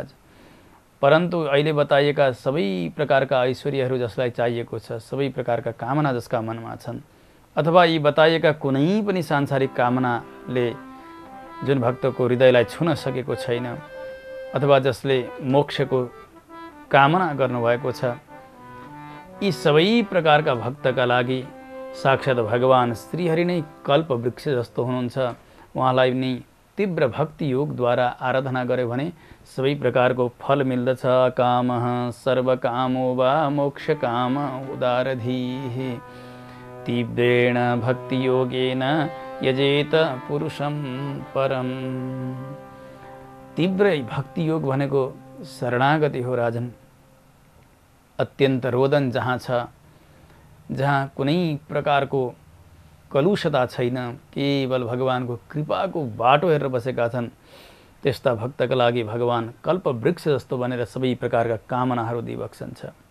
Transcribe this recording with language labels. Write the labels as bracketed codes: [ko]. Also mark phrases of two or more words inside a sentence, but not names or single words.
[ne] परन्तु अहिले बताइएका सबै प्रकारका ऐश्वर्यहरू जसलाई चाहिएको छ, सबै प्रकारका कामना जसका मनमा छन्, अथवा यी बताइएका कुनै पनि सांसारिक कामनाले जुन भक्तको हृदयलाई छुन सकेको छैन, अथवा जसले मोक्षको कामना गर्नुभएको छ, यी सबै प्रकारका भक्तका लागि साक्षात् भगवान श्रीहरि नै कल्प वृक्ष जस्तो हुनुहुन्छ। उहाँलाई नै तीव्र भक्ति योगद्वारा आराधना गर्यो भने सबै प्रकारको फल मिल्दछ। [sa] कामः सर्वकामो वा मोक्षकाम उदारधीः तीव्रेण भक्ति योगेन यजेत पुरुषं परम। [ne] तीव्र भक्ति योग भनेको शरणागति हो राजन। अत्यन्त रोदन जहाँ छ, जहाँ कुनै प्रकारको कलुषता छैन, केवल भगवानको कृपाको बाटो हेरेर बसेका छन्, त्यस्ता भक्तका लागि भगवान कल्पवृक्ष जस्तो बनेर सबै प्रकारका कामनाहरू दिइबक्सन्छ।